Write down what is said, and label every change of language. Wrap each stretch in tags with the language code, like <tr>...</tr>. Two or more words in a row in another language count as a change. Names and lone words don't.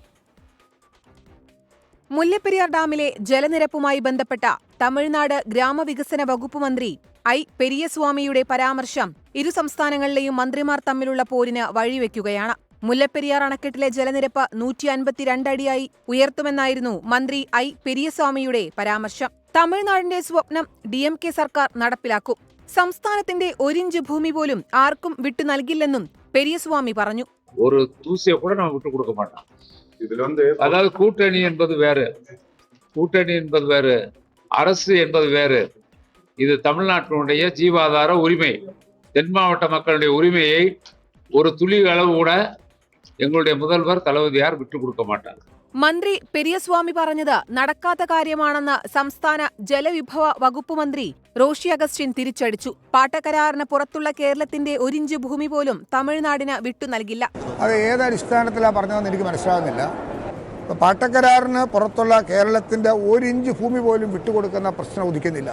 <ml>മുല്ലപ്പെരിയാർ ഡാമിലെ ജലനിരപ്പുമായി ബന്ധപ്പെട്ട തമിഴ്നാട് ഗ്രാമവികസന വകുപ്പ് മന്ത്രി ഐ പെരിയസ്വാമിയുടെ പരാമർശം ഇരു സംസ്ഥാനങ്ങളിലെയും മന്ത്രിമാർ തമ്മിലുള്ള പോരിന് വഴിവെക്കുകയാണ്. മുല്ലപ്പെരിയാർ അണക്കെട്ടിലെ ജലനിരപ്പ് 152 അടിയായി ഉയർത്തുമെന്നായിരുന്നു മന്ത്രി ഐ പെരിയസ്വാമിയുടെ പരാമർശം. തമിഴ്നാടിന്റെ സ്വപ്നം DMK സർക്കാർ നടപ്പിലാക്കും. സംസ്ഥാനത്തിന്റെ 1 ഇഞ്ച് ഭൂമി പോലും ആർക്കും വിട്ടു നൽകില്ലെന്നും പെരിയസ്വാമി പറഞ്ഞു.</ml> <ta>ஒரு தூசியை கூட நம்ம விட்டு கொடுக்க மாட்டோம். அதாவது கூட்டணி என்பது வேறு, அரசு என்பது வேறு. இது தமிழ்நாட்டினுடைய ஜீவாதார உரிமை. தென் மாவட்ட மக்களுடைய உரிமையை ஒரு துளி அளவு கூட எங்களுடைய முதல்வர் தளபதியார் விட்டு கொடுக்க மாட்டார்.</ta> <ml>മന്ത്രി പെരിയസ്വാമി പറഞ്ഞത് നടക്കാത്ത കാര്യമാണെന്ന് സംസ്ഥാന ജലവിഭവ വകുപ്പ് മന്ത്രി റോഷി അഗസ്റ്റിൻ തിരിച്ചടിച്ചു. പാട്ടക്കരാറിന് പുറത്തുള്ള കേരളത്തിന്റെ 1 ഇഞ്ച് ഭൂമി പോലും തമിഴ്നാടിന് വിട്ടു നൽകില്ല. അത് ഏതൊടിസ്ഥാനത്തിലാണ് പറഞ്ഞതെന്ന് എനിക്ക് മനസ്സിലാകുന്നില്ല. പാട്ടക്കരാറിന് പുറത്തുള്ള കേരളത്തിന്റെ 1 ഇഞ്ച് ഭൂമി പോലും വിട്ടുകൊടുക്കുന്ന പ്രശ്നം ഉദിക്കുന്നില്ല.</ml>